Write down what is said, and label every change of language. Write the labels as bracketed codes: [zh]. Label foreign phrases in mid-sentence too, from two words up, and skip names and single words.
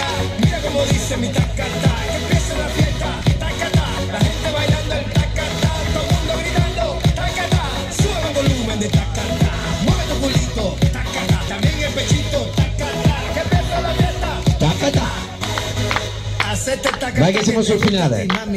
[es] Mira cómo dice mi tacata, que empiece la fiesta, tacata, la gente bailando el tacata, todo el mundo gritando, tacata, sube el volumen de tacata, mueve tu culito, tacata, también el pechito, tacata, que empiece la fiesta, Tacata. hacete tacata. [it] Vai che siamo sul finale. [es] Mami.